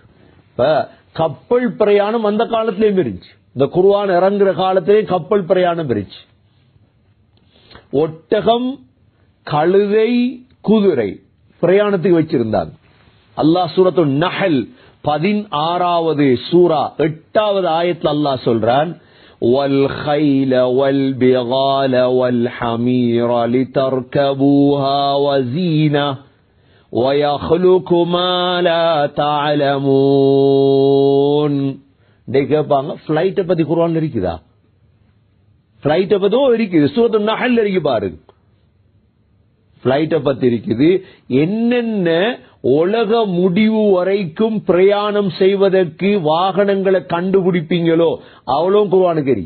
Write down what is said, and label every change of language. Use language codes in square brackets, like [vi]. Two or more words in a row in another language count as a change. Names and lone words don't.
[ta] கப்பல் பிரயாணம் அந்த காலத்திலேயும் இருந்துச்சு, இந்த குர்ஆன் இறங்குற காலத்திலேயும் கப்பல் பிரயாணம் இருந்துச்சு. ஒட்டகம், கழுதை, குதிரை பிரயாணத்துக்கு வச்சிருந்தாங்க. அல்லாஹ் சூரத்துன் நஹல் 16வது சூரா 8வது ஆயத்துல அல்லாஹ் சொல்றான் [ar] وَالْخَيْلَ وَالْبِغَالَ وَالْحَمِيرَ لِتَرْكَبُوهَا وَزِينَةً وَيَخْلُقُ مَا لَا تَعْلَمُونَ. [ta] கேட்பாங்க, ஃபிளைட்டை பத்தி குர்ஆன்ல இருக்குதா? ஃபிளைட்டை பத்தி இருக்குது, சூரத்துன் நஹல் இருக்கு பாருங்க. ஃபிளைட்டை பத்தி இருக்குது. என்னென்ன உலக முடிவு வரைக்கும் பிரயாணம் செய்வதற்கு வாகனங்களை கண்டுபிடிப்பீங்களோ அவ்வளவு குர்ஆனுக்கு இருக்கு.